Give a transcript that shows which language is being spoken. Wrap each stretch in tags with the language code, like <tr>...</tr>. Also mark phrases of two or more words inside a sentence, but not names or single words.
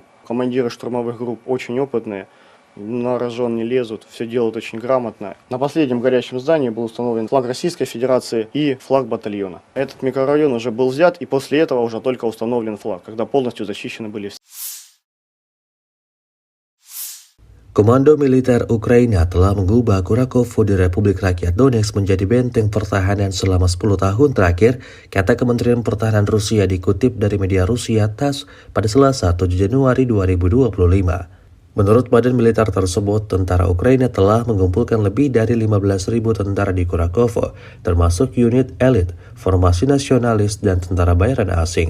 <ru>Командиры штурмовых групп очень опытные, на рожон не лезут, все делают очень грамотно. На последнем горящем здании был установлен флаг Российской Федерации и флаг батальона. Этот микрорайон уже был взят, и после этого уже только установлен флаг, когда полностью зачищены были все.</ru> <id>Komando militer Ukraina telah mengubah Kurakovo di Republik Rakyat Donetsk menjadi benteng pertahanan selama 10 tahun terakhir, kata Kementerian Pertahanan Rusia dikutip dari media Rusia TASS pada Selasa 7 Januari 2025. Menurut badan militer tersebut, tentara Ukraina telah mengumpulkan lebih dari 15.000 tentara di Kurakovo, termasuk unit elit, formasi nasionalis, dan tentara bayaran asing.</id>